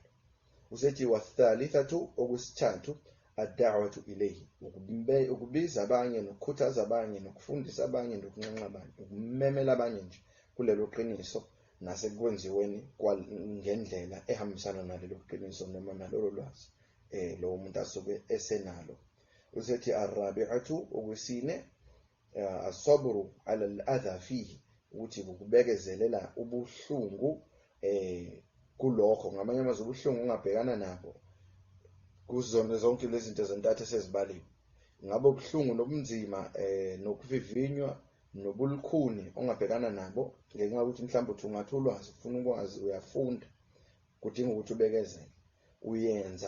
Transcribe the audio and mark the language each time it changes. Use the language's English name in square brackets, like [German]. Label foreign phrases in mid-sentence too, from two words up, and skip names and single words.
[Zulu] Usethi wathalithatu, okwesithathu, [Arabic] الدعوة إليه, [Zulu] ukubiza abanye nokukhuthaza abanye nokufundisa abanye nokunxenxa abanye, ukumemela abanye nje kulelo qiniso nasekwenziweni ngendlela ehambisana nalelo qiniso noma nalolo lwazi lowo muntu asuke esenalo. Usethi arabi'atu, okwesine, [Arabic] الصبر على الأذى فيه, [Zulu] ukuthi ukubekezelela ubuhlungu kulokho. Ngamanye amazwi ubuhlungu ungabhekana nabo kuzona zonke lezi zinto zentathu esezibaliwe. Ngabe ubuhlungu nobunzima nokuvivinywa nobulukhuni ongabhekana nabo ngenxa yokuthi mhlawumbe uthi ungathi ulwazi ufuna ukwazi, uyafunda, kudinga ukuthi ubekezele, uyenza.